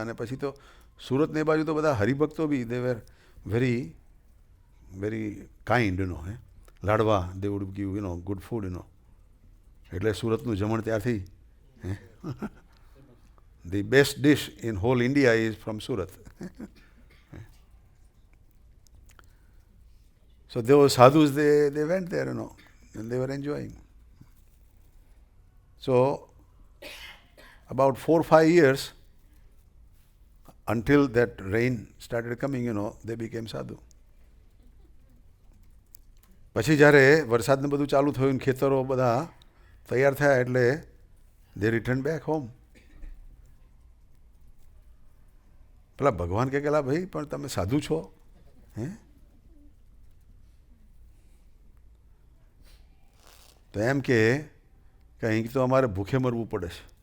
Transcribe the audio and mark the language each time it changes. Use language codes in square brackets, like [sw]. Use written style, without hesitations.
[gu] અને પછી તો સુરતને એ બાજુ તો બધા હરિભક્તો [en] બી they were very very kind, [gu] લાડવા, [en] they would give good food, [gu] એટલે સુરતનું જમણ ત્યાંથી. [en] The best dish in whole India is from Surat. So those sadhus, they went there, and they were enjoying. So about 4-5 years, until that rain started coming, they became sadhu. [gu] પછી જ્યારે વરસાદને બધું ચાલુ થયું, ખેતરો બધા તૈયાર થયા, એટલે [en] they returned back home. [gu] પેલા ભગવાન કે કેલા ભાઈ પણ તમે સાધુ છો, તો એમ કે અહીં તો અમારે ભૂખે મરવું પડે છે.